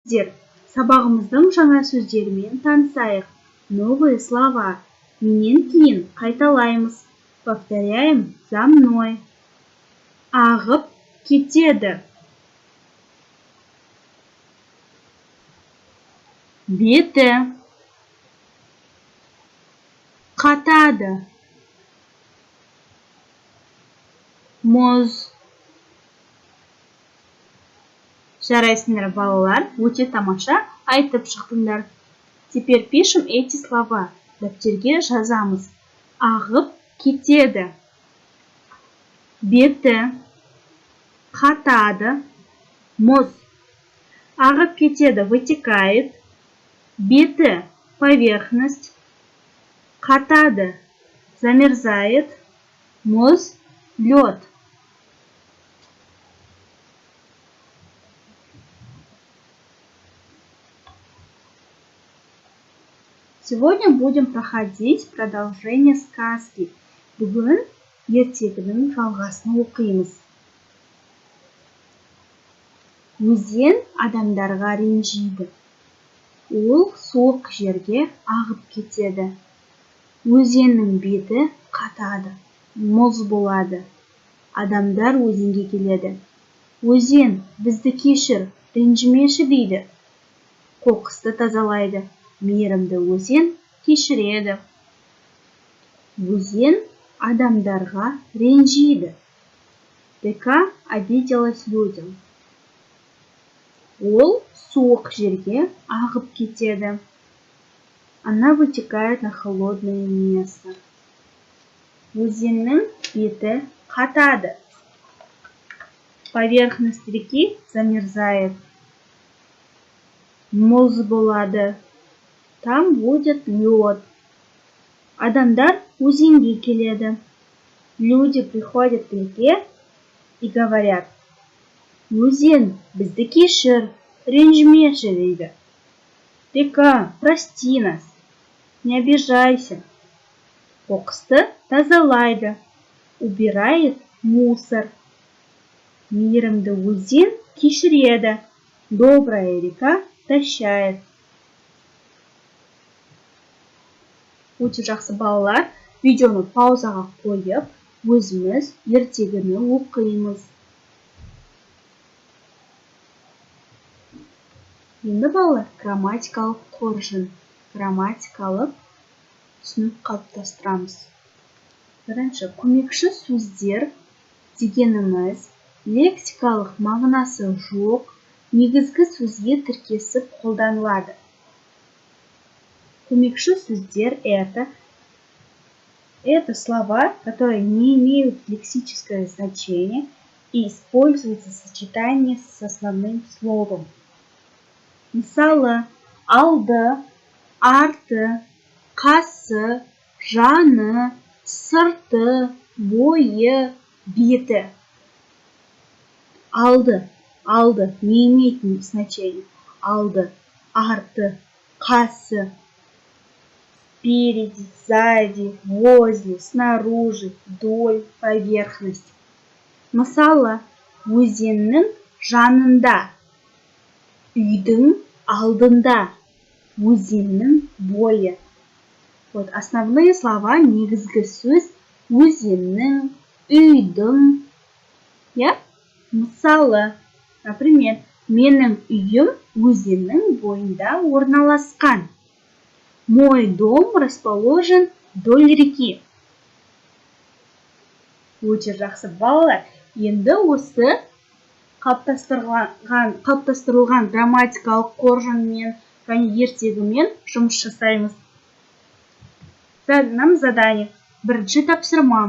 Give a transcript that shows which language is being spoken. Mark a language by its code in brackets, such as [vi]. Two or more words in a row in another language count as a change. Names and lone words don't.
[kk] Сабағымыздың жаңа сөздерімен танысайық. [ru] Новые слова. [kk] Менен кейін қайталаймыз. [ru] Повторяем за мной. [kk] Ағып кетеді. Беті. Қатады. Мұз. Жарайсыңдар, балалар, өте тамаша айтып шықтыңдар. [ru] Теперь пишем эти слова. [kk] Дәптерге жазамыз. Ағып кетеді. Беті. Қатады. Мұз. Ағып кетеді, вытекает. Беті. [ru] Поверхность. Қатады. Замерзает. Мұз. Лед. Сегодня будем проходить продолжение сказки. [kk] Бүгін ертегінің жалғасын оқимыз. Өзен адамдарға ренжиді. Ол суық жерге ағып кетеді. Өзеннің беті қатады, мұз болады. Адамдар өзенге келеді. Өзен, бізді кешір, ренжімеші дейді. Қоқысты тазалайды. Мейірімді өзен кешіреді. Өзен адамдарға ренжиді. [ru] Река обиделась людям. [kk] Ол суық жерге ағып кетеді. [ru] Она вытекает на холодное место. [kk] Өзеннің беті қатады. [ru] Поверхность реки замерзает. [kk] Мұз болады. [ru] Там будет лед. [kk] Адамдар өзенге келеді. [ru] Люди приходят к реке и говорят: [kk] Өзен, бізді кешір, ренжімеші дейді. [ru] Река, прости нас, не обижайся. [kk] Қоқысты тазалайды, [ru] убирает мусор. [kk] Мейірімді өзен кешіреді, [ru] добрая река прощает. [kk] Өте жақсы, балалар, видеоны паузаға қойып, өзіміз ертегіні оқимыз. Енді балалар, грамматикалық қоржын, грамматикалық түсінік қалыптастырамыз. Бірінші, көмекші сөздер дегеніміз лексикалық мағынасы жоқ, негізгі сөзге тіркесіп қолданылады. Көмекші сөздер [ru] это слова, которые не имеют лексическое значение и используются в сочетании с основным словом. [kk] Мысалы, алды, арты, қасы, жаны, сырты, бойы, беті. [ru] Алды не имеет значения. [kk] Алды, арты, қасы. [ru] Спереди, сзади, возле, снаружи, вдоль, поверхность. [kk] Мысалы, өзеннің жанында, үйдің алдында, өзеннің бойы. [ru] Вот основные слова, [kk] негізгі сөз өзеннің, үйдің. Мысалы, например, менің үйім өзеннің бойында орналасқан. [ru] Мой дом расположен вдоль реки. [kk] Өте жақсы, балалар. Енді осы қалыптастырылған грамматикалық қоржынмен және ертегімен жұмыс жасаймыз. [ru] Нам задание. [kk] Бірінші тапсырма.